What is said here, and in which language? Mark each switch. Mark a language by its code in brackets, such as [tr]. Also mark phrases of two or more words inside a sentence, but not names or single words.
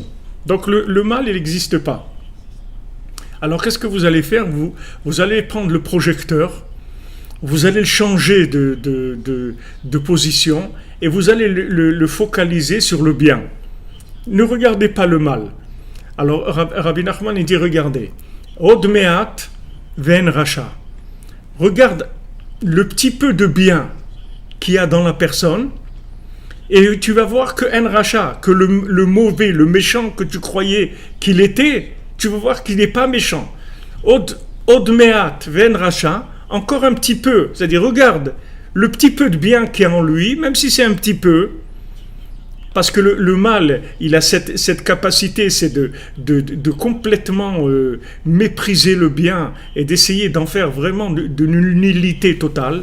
[fr] Donc le mal, il n'existe pas. Alors qu'est-ce que vous allez faire? Vous allez prendre le projecteur, vous allez le changer de position et vous allez le focaliser sur le bien. Ne regardez pas le mal. Alors Rabbi Nachman, il dit, regardez, [he] עוד מעט ואין רשע. [fr] Regarde le petit peu de bien qu'il y a dans la personne et tu vas voir que [he] אין רשע, [fr] que le mauvais, le méchant que tu croyais qu'il était, tu vas voir qu'il n'est pas méchant. [he] עוד מעט ואין רשע, [fr] encore un petit peu, c'est-à-dire regarde le petit peu de bien qu'il y a en lui, même si c'est un petit peu, parce que le mal, il a cette capacité, c'est de complètement mépriser le bien et d'essayer d'en faire vraiment de nullité totale.